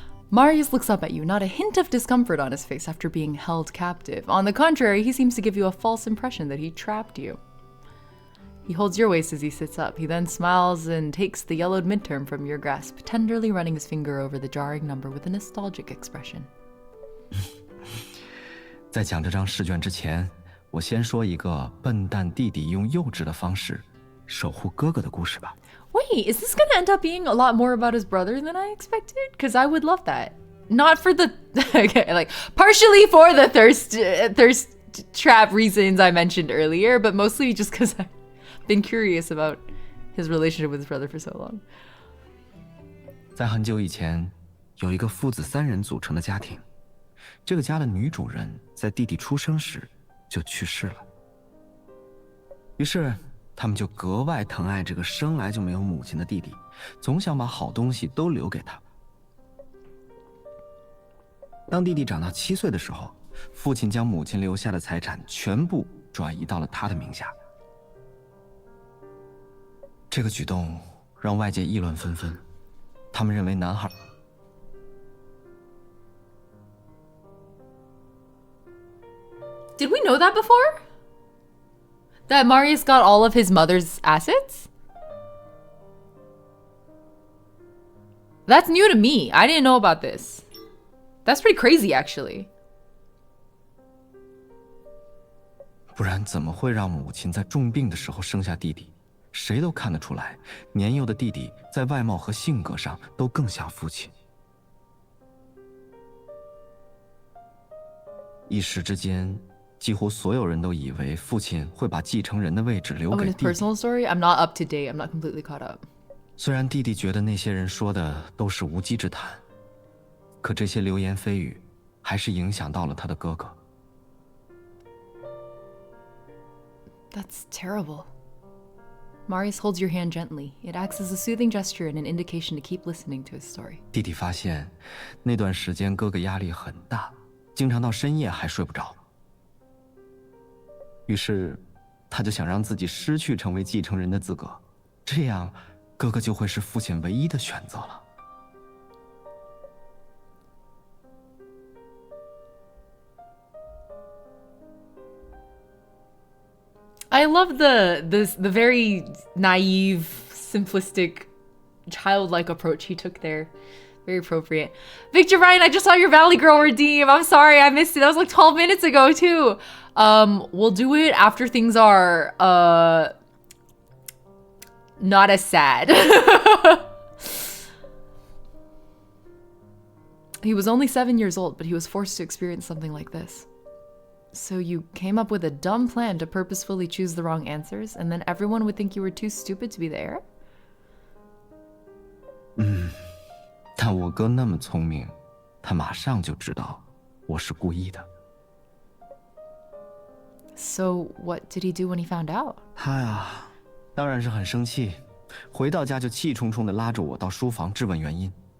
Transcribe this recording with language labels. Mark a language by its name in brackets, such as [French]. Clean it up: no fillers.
[English] Marius looks up at you, not a hint of discomfort on his face after being held captive. On the contrary, he seems to give you a false impression that he trapped you. He holds your waist as he sits up. He then smiles and takes the yellowed midterm from your grasp, tenderly running his finger over the jarring number with a nostalgic expression. [Chinese] 在讲这张试卷之前，我先说一个笨蛋弟弟用幼稚的方式守护哥哥的故事吧。 [English] Wait, is this gonna end up being a lot more about his brother than I expected? Because I would love that. Not for the okay, like partially for the thirst trap reasons I mentioned earlier, but mostly just because I've been curious about his relationship with his brother for so long. [Chinese] 在很久以前，有一个父子3人组成的家庭，这个家的女主人在弟弟出生时就去世了，于是他们就格外疼爱这个生来就没有母亲的弟弟，总想把好东西都留给他。当弟弟长到7岁的时候，父亲将母亲留下的财产全部转移到了他的名下。这个举动让外界议论纷纷，他们认为男孩 [English] Did we know that before? That Marius got all of his mother's assets? That's new to me. I didn't know about this. That's pretty crazy, actually. [Chinese] 不然怎么会让母亲在重病的时候生下弟弟？谁都看得出来，年幼的弟弟在外貌和性格上都更像父亲。一时之间，几乎所有人都以为父亲会把继承人的位置留 [English] Oh, [Chinese] 给 [English] in his [Chinese] 弟弟。 [English] personal story? I'm not up to date. I'm not completely caught up. [Chinese] 虽然弟弟觉得那些人说的都是无稽之谈，可这些流言蜚语还是影响到了他的哥哥。 [English] That's terrible. Marius holds your hand gently. It acts as a soothing gesture and an indication to keep listening to his story. [Chinese] 弟弟发现，那段时间哥哥压力很大，经常到深夜还睡不着。于是，他就想让自己失去成为继承人的资格，这样，哥哥就会是父亲唯一的选择了。 [English] I love the very naive, simplistic, childlike approach he took there. Very appropriate. Victor Ryan, I just saw your Valley Girl redeem. I'm sorry, I missed it. That was like 12 minutes ago too. We'll do it after things are not as sad. He was only 7 years old, but he was forced to experience something like this. So you came up with a dumb plan to purposefully choose the wrong answers, and then everyone would think you were too stupid to be the heir? [Chinese] 但我哥那么聪明，他马上就知道我是故意的。 [English] So what did he do when he found out? [Chinese] 他呀，当然是很生气，回到家就气冲冲地拉着我到书房质问原因。